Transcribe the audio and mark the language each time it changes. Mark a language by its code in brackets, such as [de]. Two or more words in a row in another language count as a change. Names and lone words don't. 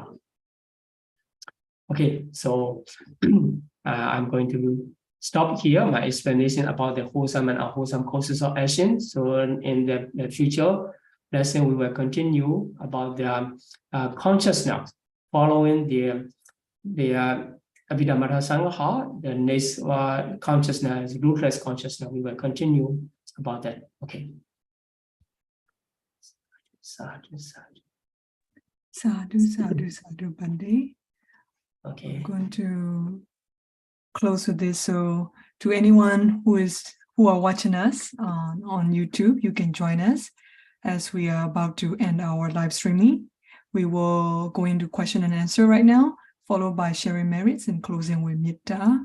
[en] Okay, so I'm going to stop here my explanation about the wholesome and unwholesome causes of action. So in the future lesson, we will continue about the consciousness following the Abhidhamma Sangha, the next consciousness, ruthless consciousness. We will continue about that. [pi] Okay. Sadhu, sadhu. Sadhu, sadhu, sadhu, Bhante. [en] Okay. I'm going to close with this. So to anyone who are watching us on YouTube, you can join us as we are about to end our live streaming. We will go into question and answer right now, followed by sharing merits and closing with Metta.